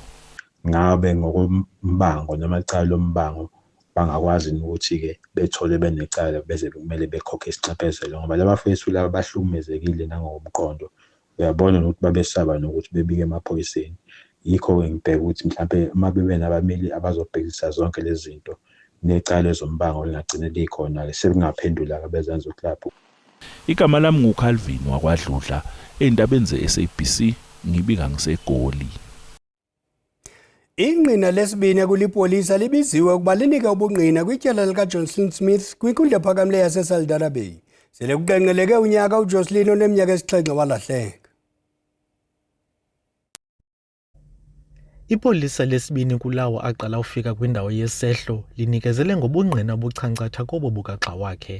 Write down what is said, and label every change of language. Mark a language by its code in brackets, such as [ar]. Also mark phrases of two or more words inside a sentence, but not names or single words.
[zu] Ngabe ngokombango noma icala lombango bangakwazi ukuthi ke bethole benecala beze kumele bekhokhe isixephezelo ngoba labafethu laba bahlukumezekile nangokomqondo uyabona ukuthi babesaba nokuthi bebike emaphoyiseni. Yikho ke ngibheka ukuthi mhlawumbe uma bebe nabameli abazobhekisa zonke lezi zinto necala ezombango lingagcina likhona ke sekungaphendula kabezenza uklapho. Igama lami nguCalvin wakwaDludla endabeni zeSABC ngibika ngiseGoli. [xh] Ingqina lesibini kulipolisa libiziwe ukuba linike ubungqina kwityala likaJocelyn Smith kwinkundla ephakamileyo yaseSaldanha Bay. Sele kuqenqeleke unyaka uJocelyn oneminyaka esixhenxe walahleka. Ipolisa lesibini kulawo aqala ufika kwindawo yesehlo linikezele ngobungqina obuchancatha kobo bukaxa wakhe.